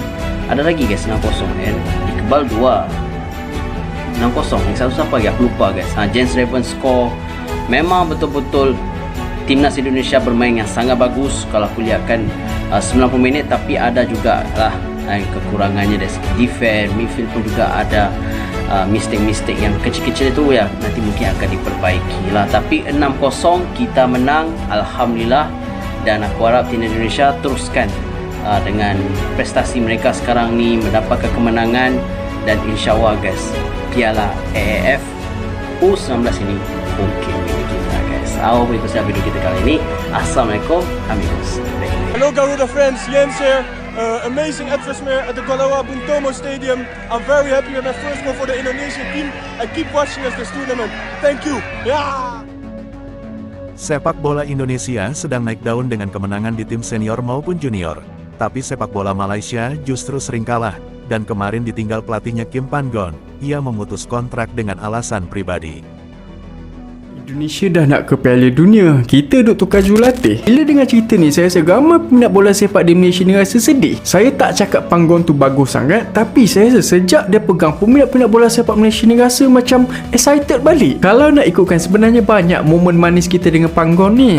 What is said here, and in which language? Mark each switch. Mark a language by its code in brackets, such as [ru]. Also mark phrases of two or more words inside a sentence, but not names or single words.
[ms] Ada lagi guys 6-0 kan. Iqbal 2. 6-0. Yang satu siapa lagi? Aku lupa guys. Jens Raven score. Memang betul-betul Timnas Indonesia bermain yang sangat bagus. Kalau aku lihat kan 90 minit, tapi ada juga lah kekurangannya dari segi defense, midfield pun juga ada mistake-mistake yang kecil-kecil itu ya nanti mungkin akan diperbaiki lah. Tapi 6-0 kita menang, alhamdulillah. Dan aku harap Timnas Indonesia teruskan dengan prestasi mereka sekarang ni, mendapatkan kemenangan. Dan insyaAllah guys, Piala AAF U19 ini mungkin milik kita guys. Aku itu sahaja video kita kali ini. Assalamualaikum amigos. [en] Hello Garuda friends, Jens here. Amazing atmosphere at the Gelora Bung Tomo Stadium. I'm very happy with my first goal for the Indonesian team. I keep watching us this tournament. Thank you. Yeah. [id] Sepak bola Indonesia sedang naik daun dengan kemenangan di tim senior maupun junior. Tapi sepak bola Malaysia justru sering kalah, dan kemarin ditinggal pelatihnya Kim Pan-gon. Ia memutus kontrak dengan alasan pribadi. [ms] Indonesia dah nak ke Piala Dunia, kita duk tukar jurulatih. Bila dengar cerita ni, saya rasa ramai peminat bola sepak di Malaysia ni rasa sedih. Saya tak cakap Pan-gon tu bagus sangat, tapi saya rasa sejak dia pegang, peminat-peminat bola sepak Malaysia ni rasa macam excited balik. Kalau nak ikutkan, sebenarnya banyak momen manis kita dengan Pan-gon ni.